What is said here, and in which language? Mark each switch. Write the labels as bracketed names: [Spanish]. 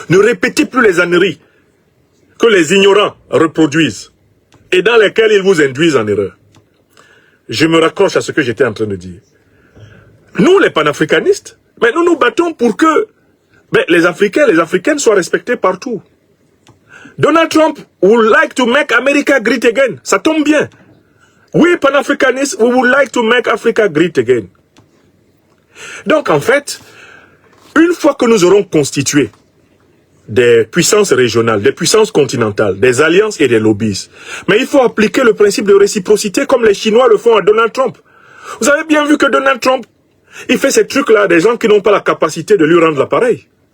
[French] Ne répétez plus les âneries que les ignorants reproduisent et dans lesquelles ils vous induisent en erreur. Je me raccroche à ce que j'étais en train de dire. Nous, les panafricanistes, mais nous nous battons pour que les Africains, les Africaines soient respectés partout. [English] Donald Trump would like to make America great again. [French] Ça tombe bien. [English] We Pan-Africanists, we would like to make Africa great again. [French] Donc, en fait, une fois que nous aurons constitué des puissances régionales, des puissances continentales, des alliances et des lobbies, mais il faut appliquer le principe de réciprocité comme les Chinois le font à Donald Trump. Vous avez bien vu que Donald Trump, il fait ces trucs-là à des gens qui n'ont pas la capacité de lui rendre l'appareil.